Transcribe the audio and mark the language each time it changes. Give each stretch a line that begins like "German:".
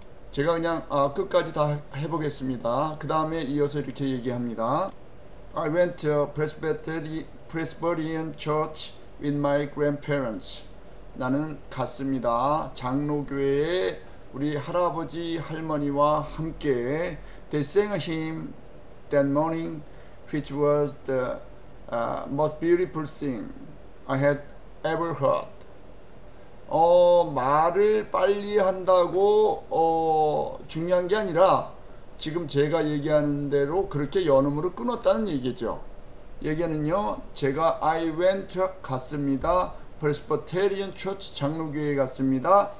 Korean: 제가 그냥 끝까지 다 해보겠습니다. 그 다음에 이어서 이렇게 얘기합니다.
English: I went to Presbyterian church with my grandparents.
Korean: 나는 갔습니다. 장로교회에 우리 할아버지 할머니와 함께
English: They sang a hymn that morning which was the most beautiful thing I had ever heard.
Korean: 말을 빨리 한다고 중요한 게 아니라 지금 제가 얘기하는 대로 그렇게 연음으로 끊었다는 얘기죠. 얘기는요, 제가
English: I went
Korean: 갔습니다. Presbyterian Church 장로교회에 갔습니다.